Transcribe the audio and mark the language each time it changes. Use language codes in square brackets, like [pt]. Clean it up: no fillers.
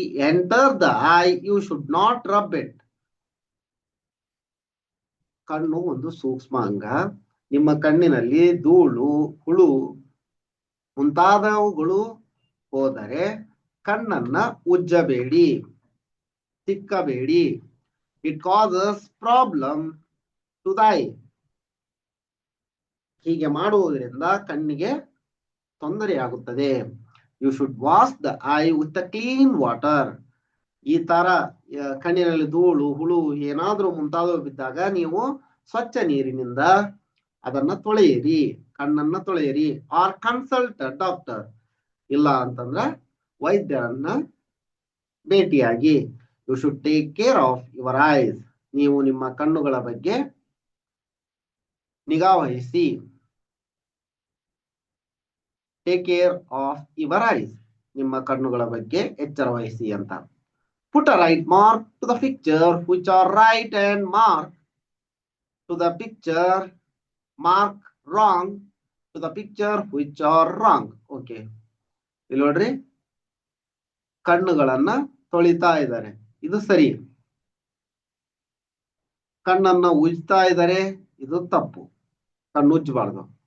[en] enter the eye, you should not rub it. [kn] ಕಣ್ಣು ಒಂದು ಸೂಕ್ಷ್ಮ ಅಂಗ. ನಿಮ್ಮ ಕಣ್ಣಿನಲ್ಲಿ ಧೂಳು, ಹುಳು ಮುಂತಾದವುಗಳು ಹೋದರೆ ಕಣ್ಣನ್ನ ಉಜ್ಜಬೇಡಿ, ತಿಕ್ಕಬೇಡಿ. [en] It causes problem to the eye. [kn] ಹೀಗೆ ಮಾಡುವುದರಿಂದ ಕಣ್ಣಿಗೆ ತೊಂದರೆಯಾಗುತ್ತದೆ. [en] You should wash the eye with a clean water. [kn] ಈ ತರ ಕಣ್ಣಿನಲ್ಲಿ ಧೂಳು, ಹುಳು ಏನಾದ್ರೂ ಮುಂತಾದವು ಬಿದ್ದಾಗ ನೀವು ಸ್ವಚ್ಛ ನೀರಿನಿಂದ ಅದನ್ನ ತೊಳೆಯಿರಿ, ಕಣ್ಣನ್ನ ತೊಳೆಯಿರಿ. [en] or consult doctor, [kn] ಇಲ್ಲ ಅಂತಂದ್ರ ವೈದ್ಯರನ್ನ ಭೇಟಿಯಾಗಿ. [en] you should take care of your eyes, [kn] ನೀವು ನಿಮ್ಮ ಕಣ್ಣುಗಳ ಬಗ್ಗೆ ನಿಗಾ ವಹಿಸಿ. [en] take care of your eyes, [kn] ನಿಮ್ಮ ಕಣ್ಣುಗಳ ಬಗ್ಗೆ ಎಚ್ಚರ ವಹಿಸಿ ಅಂತ. [en] Put a right mark to the picture which are right and mark to the picture mark wrong to the picture which are wrong. [kn] Okay, ಇಲ್ಲಿ ನೋಡ್ರಿ, ಕಣ್ಣುಗಳನ್ನ ತೊಳಿತಾ ಇದ್ದಾರೆ, ಇದು ಸರಿ. ಕಣ್ಣನ್ನ ಉಜ್ತಾ ಇದ್ದಾರೆ, ಇದು ತಪ್ಪು. ಕಣ್ಣು ಉಜ್ಜಬಾರ್ದು.